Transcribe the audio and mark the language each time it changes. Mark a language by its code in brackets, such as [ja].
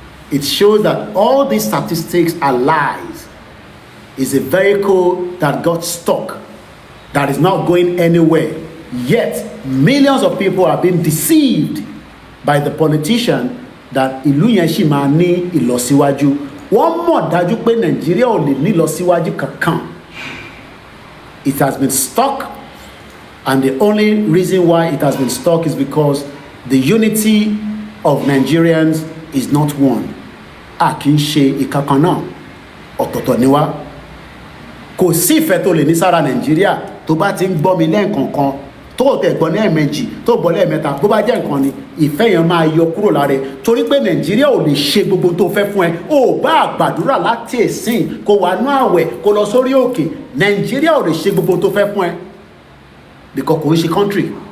[en] It shows that all these statistics are lies. It's a vehicle that got stuck, that is not going anywhere. Yet, millions of people are being deceived by the politician that [yo] ìlú yẹn ṣì máa ní ìlọsíwájú. Wọ́n mọ̀ dájú pé Nàìjíríà ò lè ní ìlọsíwájú kankan. [en] It has been stuck, and the only reason why it has been stuck is because the unity of Nigerians is not one. [yo] A kì í ṣe ìkankan náà, ọ̀tọ̀ọ̀tọ̀ ni wá. Kò sí ìfẹ́ tó lè ní sára Nàìjíríà tó bá ti ń gbọ́ mi lẹ́ẹ̀kọ̀ọ̀kan tó tẹ̀ gbọ́ ní ẹ̀ẹ̀mejì tó gbọ́ lẹ́ẹ̀mẹ́ta bó bá jẹ́ nǹkan ni ìfẹ́ yẹn máa yọ kúrò lára torí pé Nàìjíríà ò lè ṣe gbogbo tó fẹ́ fún ẹ ò bá gbàdúrà láti ẹ̀sìn kó wà nú àwẹ̀ kó lọ sórí òkè Nàìjíríà ò lè ṣe gbogbo tó fẹ́ fún ẹ because kò ń ṣe country.